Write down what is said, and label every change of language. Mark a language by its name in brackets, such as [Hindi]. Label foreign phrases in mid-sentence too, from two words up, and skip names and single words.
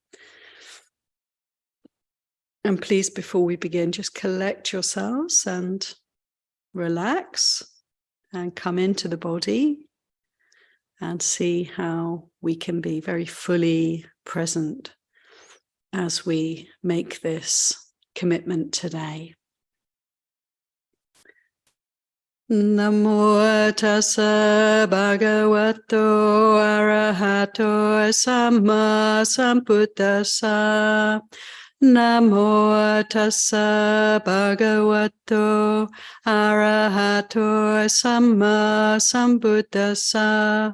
[English] And please, before we begin, just collect yourselves and relax and come into the body and see how we can be very fully present as we make this commitment today. [Pali] Namo tassa bhagavato arahato samma sambuddhassa. Namo tassa bhagavato arahato samma sambuddhassa.